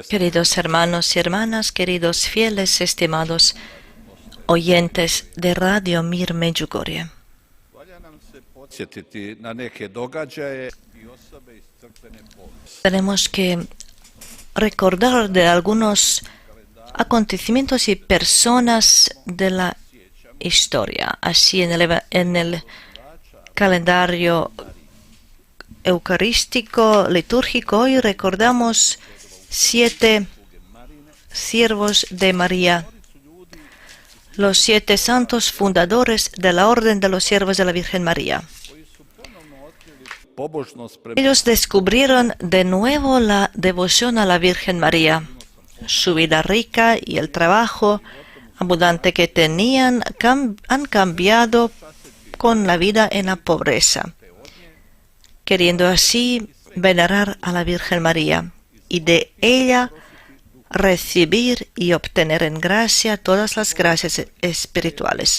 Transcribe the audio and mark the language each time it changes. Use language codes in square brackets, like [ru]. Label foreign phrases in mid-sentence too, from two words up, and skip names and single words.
[es] Queridos hermanos y hermanas, queridos fieles, estimados oyentes de Radio Mir Međugorje. [hr] valja nam se podsjetiti na neke događaje i osobe iz crkvene povijesti. [es] Tenemos que recordar de algunos acontecimientos y personas de la historia. Así en el calendario eucarístico, litúrgico, hoy recordamos 7 siervos de María, los 7 santos fundadores de la Orden de los Siervos de la Virgen María. [hr] Pobožnost prema [es] Ellos descubrieron de nuevo la devoción a la Virgen María. Su vida rica y el trabajo abundante que tenían han cambiado con la vida en la pobreza, queriendo así venerar a la Virgen María y de ella recibir y obtener en gracia todas las gracias espirituales.